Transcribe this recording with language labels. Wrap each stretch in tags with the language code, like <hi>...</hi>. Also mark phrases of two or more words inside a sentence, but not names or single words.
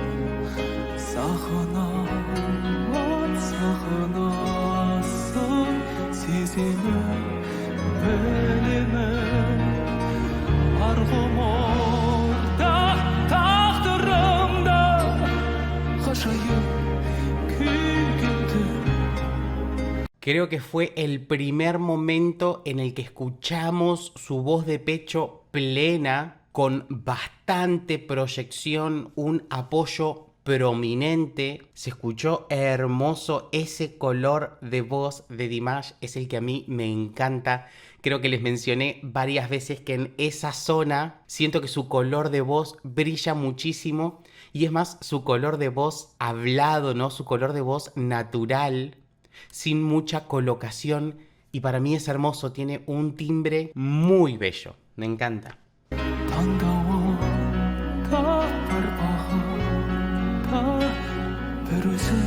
<kk>сағынамын сағынасың сеземін білемін арғым орда тағдырымда ғажайып күйгенді.</kk> <es>Creo que fue el primer momento en el que escuchamos su voz de pecho plena, con bastante proyección, un apoyo prominente. Se escuchó hermoso. Ese color de voz de Dimash es el que a mí me encanta. Creo que les mencioné varias veces que en esa zona siento que su color de voz brilla muchísimo. Y es más, su color de voz hablado, ¿no? Su color de voz natural, sin mucha colocación, y para mí es hermoso, tiene un timbre muy bello, me encanta. 반가워 다 밟아가 베르세</es>